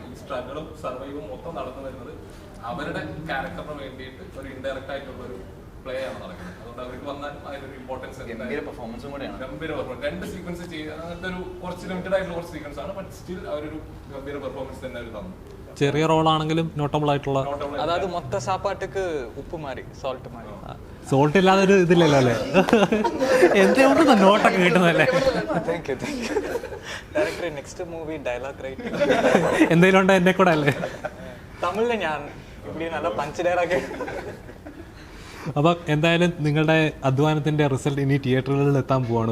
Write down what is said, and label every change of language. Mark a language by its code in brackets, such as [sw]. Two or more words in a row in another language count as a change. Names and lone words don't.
[ml] ഈ സ്ട്രഗിളും സർവൈവും മൊത്തം നടന്നു വരുന്നത് അവരുടെ ക്യാരക്ടറിന് വേണ്ടിയിട്ട് ഒരു ഇൻഡയറക്റ്റ് ആയിട്ടുള്ള ഒരു പ്ലേ ആണ് നടക്കുന്നത്. അതുകൊണ്ട് അവർക്ക് വന്നാലും അതിനൊരു ഇമ്പോർട്ടൻസ് ഗംഭീര പെർഫോമൻസും കൂടെയാണ്. ഗംഭീര പെർഫോമൻസ്. രണ്ട് സീക്വൻസ് ചെയ്യുക അങ്ങനത്തെ ഒരു കുറച്ച് ലിമിറ്റഡ് ആയിട്ടുള്ള കുറച്ച് സീക്വൻസ് ആണ്. [en] but still [ml] അവരൊരു ഗംഭീര പെർഫോമൻസ് തന്നെ അവർ തന്നു. ചെറിയ റോളാണെങ്കിലും നോട്ടബിൾ ആയിട്ടുള്ള, [ta] அதாவது மொத்த சாப்பாட்டுக்கு உப்பு மாதிரி சால்ட் மாதிரி. [ml] സോൾട്ട് ഇല്ലാതെ ഒരു ഇതില്ലല്ലോ അല്ലേ? എന്തുകൊണ്ട് നോട്ടൊക്കെ കിട്ടുന്നല്ലേ? [en] Thank you director. Next movie dialogue write [ml] എന്തെങ്കിലും ഉണ്ടോ എന്നെ കൂടെ അല്ലേ? തമിഴിൽ ഞാൻ ഇവിടെ നല്ല [en] punch dialogue. [ml] അപ്പം എന്തായാലും നിങ്ങളുടെ അധ്വാനത്തിൻ്റെ റിസൾട്ട് ഇനി തിയേറ്ററുകളിൽ എത്താൻ പോവാണ്.